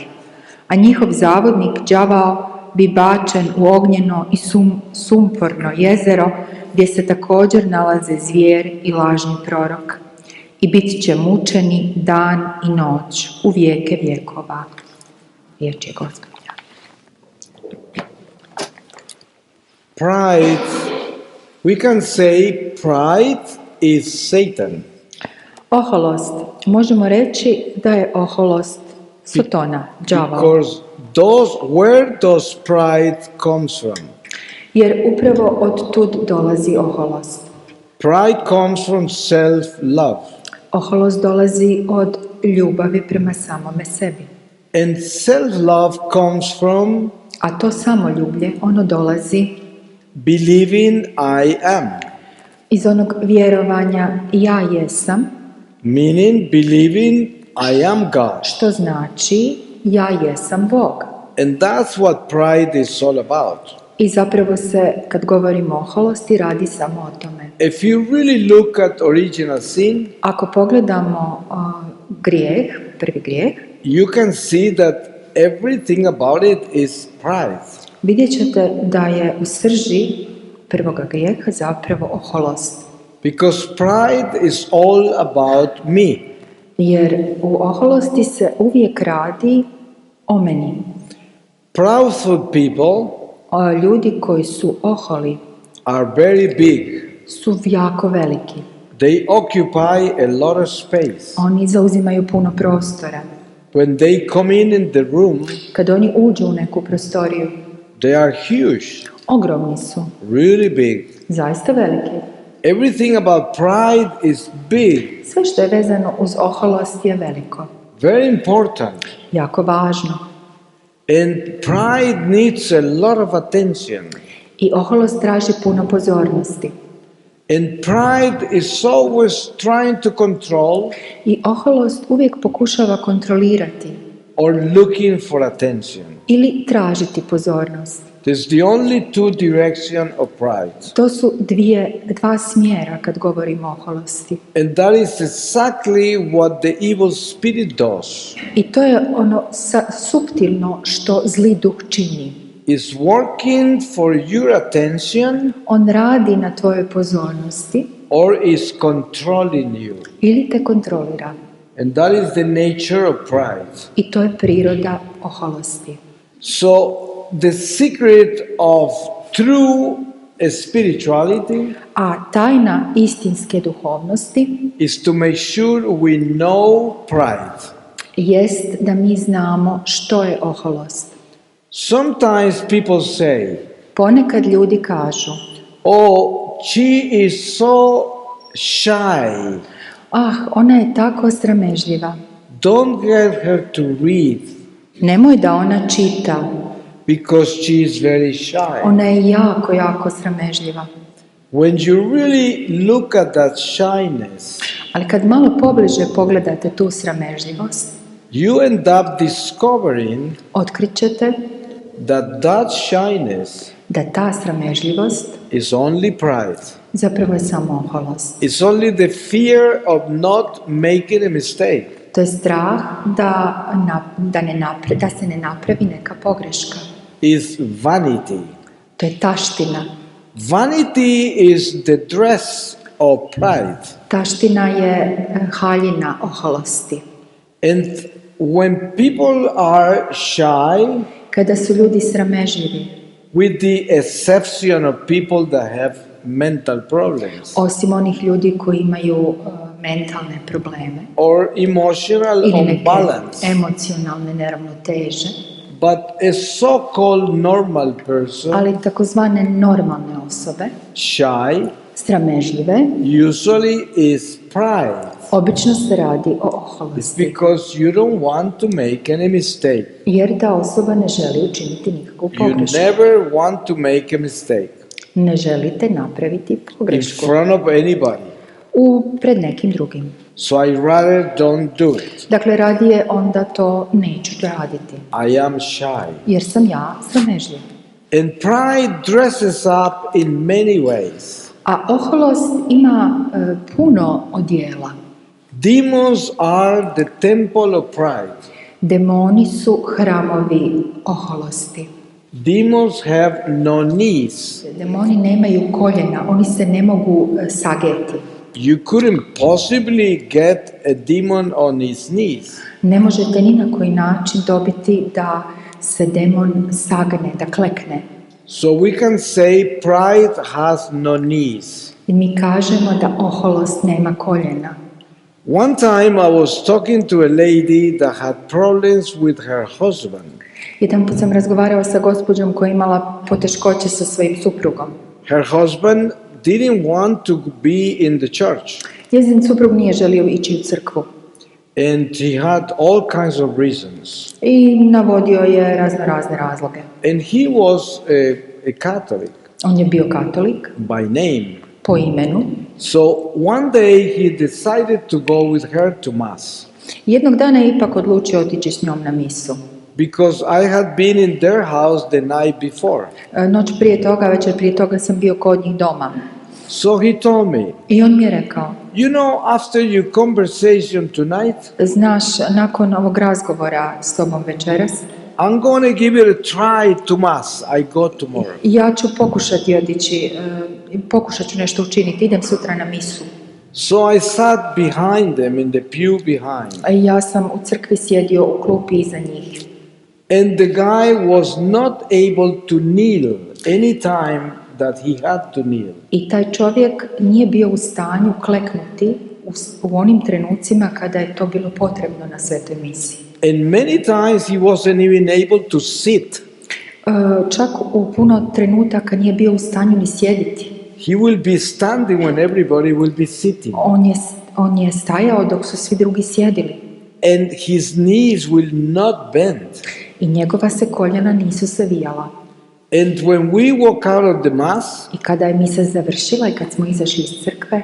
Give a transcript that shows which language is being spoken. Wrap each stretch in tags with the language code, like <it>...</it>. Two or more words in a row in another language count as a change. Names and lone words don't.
<hr>A njihov zavodnik, đavao, bi bačen u ognjeno i sumporno jezero, gdje se također nalaze zvijer i lažni prorok. I bit će mučeni dan i noć u vijeke vjekova. Riječ je Gospodnja.</hr> <en>Pride, we can say pride is Satan.</en> <hr>Oholost. Možemo reći da je oholost Sotona, đavao.</hr> <en>Because where does pride comes from?</en> <hr>Jer upravo od tud dolazi oholost.</hr> <en>Pride comes from self-love.</en> <hr>Oholost dolazi od ljubavi prema samome sebi.</hr> <en>And self-love comes from</en> <hr>A to samoljublje, ono dolazi</hr> <en>believing I am.</en> <hr>iz onog vjerovanja ja jesam,</hr> <en>Meaning believing I am God.</en> <hr>što znači ja jesam Bog.</hr> <en>And that's what pride is all about.</en> <hr>I zapravo se, kad govorimo o oholosti, radi samo o tome.</hr> <en>If you really look at original sin,</en> <hr>Ako pogledamo grijeh, prvi grijeh,</hr> <en>you can see that everything about it is pride.</en> <hr>vidjet ćete da je u srži prvoga grijeha zapravo oholost.</hr> <en>Because pride is all about me.</en> <hr>Jer u oholosti se uvijek radi o meni.</hr> <en>Proudful people</en> <hr>Ljudi koji su oholi</hr> <en>are very big.</en> <hr>su jako veliki.</hr> <en>They occupy a lot of space.</en> <hr>Oni zauzimaju puno prostora.</hr> <en>When they come in the room,</en> <hr>Kad oni uđu u neku prostoriju,</hr> <en>they are huge,</en> <hr>ogromni su,</hr> <en>really big.</en> <hr>zaista veliki.</hr> <en>Everything about pride is big,</en> <hr>Sve što je vezano uz oholost je veliko,</hr> <en>very important.</en> <hr>jako važno.</hr> <en>And pride needs a lot of attention.</en> <hr>I oholost traži puno pozornosti.</hr> <en>And pride is always trying to control</en> <hr>I oholost uvijek pokušava kontrolirati</hr> <en>or looking for attention.</en> <hr>ili tražiti pozornost.</hr> <en>There's the only two directions of pride.</en> <hr>To su dva smjera kad govorimo o oholosti.</hr> <en>And that is exactly what the evil spirit does.</en> <hr>I to je ono suptilno što zli duh čini.</hr> <en>Is working for your attention</en> <hr>On radi na tvojoj pozornosti</hr> <en>or is controlling you.</en> <hr>ili te kontrolira.</hr> <en>And that is the nature of pride.</en> <hr>I to je priroda oholosti.</hr> <en>So the secret of true spirituality</en> <hr>A tajna istinske duhovnosti</hr> <en>is to make sure we know pride.</en> <hr>jest da mi znamo što je oholost.</hr> <en>Sometimes people say,</en> <hr>Ponekad ljudi kažu,</hr> <en>oh, she is so shy.</en> <hr>ona je tako sramežljiva.</hr> <en>Don't get her to read</en> <hr>Nemoj da ona čita,</hr> <en>because she is very shy.</en> <hr>ona je jako, jako sramežljiva.</hr> <en>When you really look at that shyness,</en> <hr>Ali kad malo pobliže pogledate tu sramežljivost,</hr> <en>you end up discovering</en> <hr>otkrit ćete</hr> <en>that shyness</en> <hr>da ta sramežljivost</hr> <en>is only pride.</en> <hr>zapravo je samo oholost.</hr> <en>It's only the fear of not making a mistake.</en> <hr>To je strah da se ne napravi neka pogreška.</hr> <en>Is vanity.</en> <hr>To je taština.</hr> <en>Vanity is the dress of pride.</en> <hr>Taština je haljina oholosti.</hr> <en>And when people are shy,</en> <hr>Kada su ljudi sramežljivi,</hr> <en>with the exception of people that have mental problems</en> <hr>osim onih ljudi koji imaju mentalne probleme</hr> <en>or emotional</en> <hr>ili neke</hr> <en>imbalance,</en> <hr>emocionalne neravnoteže,</hr> <en>but a so-called normal person,</en> <hr>ali takozvane normalne osobe,</hr> <en>shy,</en> <hr>sramežljive,</hr> <en>usually is pride.</en> <hr>obično se radi o</hr> <en>It's</en> <hr>oholosti,</hr> <en>because you don't want to make any mistake.</en> <hr>jer ta osoba ne želi učiniti nikakvu</hr> <en>You</en> <hr>pogrešku.</hr> <en>never want to make a mistake</en> <hr>Ne želite napraviti</hr> <en>in</en> <hr>pogrešku</hr> <en>front of anybody.</en> <hr>pred nekim drugim.</hr> <en>So I rather don't do it.</en> <hr>Dakle, radije onda to neću raditi,</hr> <en>I am shy.</en> <hr>jer sam ja sramežljiv.</hr> <en>And pride dresses up in many ways.</en> <hr>A oholost ima puno odjela.</hr> <en>Demons are the temple of pride.</en> <hr>Demoni su hramovi oholosti.</hr> <en>Demons have no knees.</en> <hr>Demoni nemaju koljena, oni se ne mogu sageti.</hr> <en>You couldn't possibly get a demon on his knees.</en> <hr>Ne možete ni na koji način dobiti da se demon sagne, da klekne.</hr> <en>So we can say pride has no knees.</en> <hr>I mi kažemo da oholost nema koljena.</hr> <en>One time I was talking to a lady that had problems with her husband.</en> <hr>Jedan put sam razgovarao sa gospođom koja je imala poteškoće sa svojim suprugom.</hr> <en>Her husband didn't want to be in the church.</en> <hr>Njezin suprug nije želio ići u crkvu.</hr> <en>And he had all kinds of reasons.</en> <hr>I navodio je razne razloge.</hr> <en>And he was a Catholic</en> <hr>On je bio katolik</hr> <en>by name.</en> <hr>po imenu.</hr> <en>So one day he decided to go with her to mass.</en> <hr>Jednog dana je ipak odlučio otići s njom na misu.</hr> <en>Because I had been in their house the night before.</en> <hr>Večer prije toga sam bio kod njih doma.</hr> <en>So he told me,</en> <hr>I on mi je rekao,</hr> <en>you know, after your conversation tonight,</en> <hr>znaš, nakon ovog razgovora s tobom večeras,</hr> <en>I'm going to give it a try to mass. I go tomorrow.</en> <hr>ja ću pokušati otići, pokušat ću nešto učiniti, idem sutra na misu.</hr> <en>So I sat behind them in the pew behind.</en> <hr>Ja sam u crkvi sjedio u klupi iza njih.</hr> <en>And the guy was not able to kneel any time that he had to kneel.</en> <hr>I taj čovjek nije bio u stanju kleknuti u onim trenucima kada je to bilo potrebno na svetoj misi.</hr> <en>And many times he wasn't even able to sit.</en> <hr>Čak u puno trenutaka nije bio u stanju ni sjediti.</hr> <en>He will be standing when everybody will be sitting.</en> <hr>On je stajao dok su svi drugi sjedili.</hr> <en>And his knees will not bend.</en> <hr>I njegova se koljena nisu se vijala.</hr> <en>And when we walk out of the mass,</en> <hr>I kada je misa završila i kad smo izašli iz crkve,</hr>